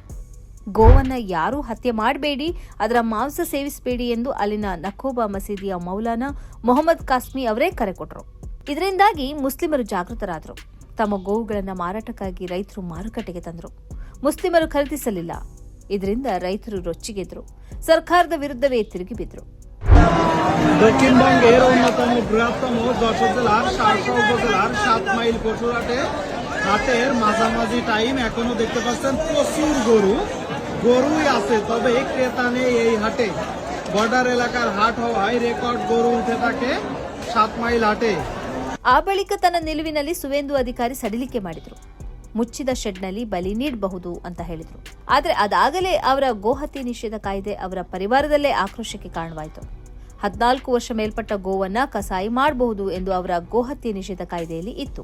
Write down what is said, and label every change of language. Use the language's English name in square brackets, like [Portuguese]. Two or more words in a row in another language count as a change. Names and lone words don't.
[Kannada] ಗೋವನ್ನ ಯಾರೂ ಹತ್ಯೆ ಮಾಡಬೇಡಿ, ಅದರ ಮಾಂಸ ಸೇವಿಸಬೇಡಿ ಎಂದು ಅಲ್ಲಿನ ನಖೋಬಾ ಮಸೀದಿಯ ಮೌಲಾನಾ ಮೊಹಮ್ಮದ್ ಕಾಸ್ಮಿ ಅವರೇ ಕರೆ ಕೊಟ್ಟರು. ಇದರಿಂದಾಗಿ ಮುಸ್ಲಿಮರು ಜಾಗೃತರಾದರು. ತಮ್ಮ ಗೋವುಗಳನ್ನು ಮಾರಾಟಕ್ಕಾಗಿ ರೈತರು ಮಾರುಕಟ್ಟೆಗೆ ತಂದರು. ಮುಸ್ಲಿಮರು ಖರೀದಿಸಲಿಲ್ಲ. ಇದರಿಂದ ರೈತರು ರೊಚ್ಚಿಗೆದ್ರು. ಸರ್ಕಾರದ ವಿರುದ್ಧವೇ ತಿರುಗಿ ಬಿದ್ದರು. [Bangla] দক্ষিণবঙ্গের অন্যতম বৃহত্তম 10,700 উপজেলার 7 মাইল কচুরহাটে হাটের মাঝামাঝি টাইম এখনো দেখতে পাচ্ছেন প্রচুর গরুই আছে, তবে ক্রেতা নেই এই হাটে। বর্ডার এলাকার হাট হওয়ায় রেকর্ড গরু উঠে থাকে 7 মাইল হাটে। [Kannada] ಆ ಬಳಿಕ ತನ್ನ ನಿಲುವಿನಲ್ಲಿ ಸುವೇಂದು ಅಧಿಕಾರಿ ಸಡಿಲಿಕೆ ಮಾಡಿದ್ರು. ಮುಚ್ಚಿದ ಶೆಡ್ನಲ್ಲಿ ಬಲಿ ನೀಡಬಹುದು ಅಂತ ಹೇಳಿದ್ರು. ಆದರೆ ಅದಾಗಲೇ ಅವರ ಗೋಹತ್ಯೆ ನಿಷೇಧ ಕಾಯ್ದೆ ಅವರ ಪರಿವಾರದಲ್ಲೇ ಆಕ್ರೋಶಕ್ಕೆ ಕಾರಣವಾಯಿತು. 14 ವರ್ಷ ಮೇಲ್ಪಟ್ಟ ಗೋವನ್ನ ಕಸಾಯಿ ಮಾಡಬಹುದು ಎಂದು ಅವರ ಗೋಹತ್ಯೆ ನಿಷೇಧ ಕಾಯ್ದೆಯಲ್ಲಿ ಇತ್ತು.